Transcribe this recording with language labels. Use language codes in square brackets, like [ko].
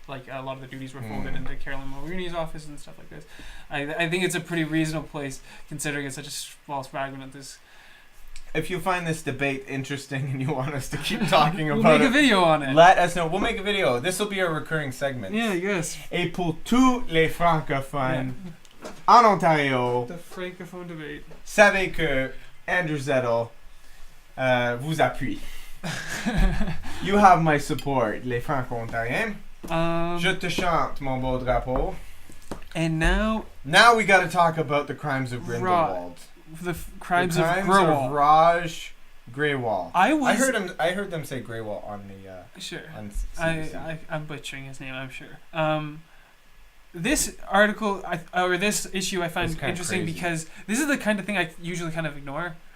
[en] A lot of the duties were folded into Carolyn Mulrooney's office and stuff like this. I think it's a pretty reasonable place, considering it's such a small fragment of this. If you find this debate interesting and you want us to keep talking about it, we'll make a video on it. Let us know. We'll make a video. This will be a recurring segment. Yeah, yes. [fr] Et pour tous les francophones en Ontario, [en] the francophone debate. [fr] Savez que Andrew Zettel vous appuie. [en] You have my support, [fr] les franco-ontariens. Je te chante, mon beau drapeau. [en] And now we got to talk about the crimes of Grindelwald. The crimes of Grewal. Raj Grewal. I heard them say Grewal on the. Sure. On I'm butchering his name, I'm sure. This article or this issue I find interesting because this is the kind of thing I usually kind of ignore.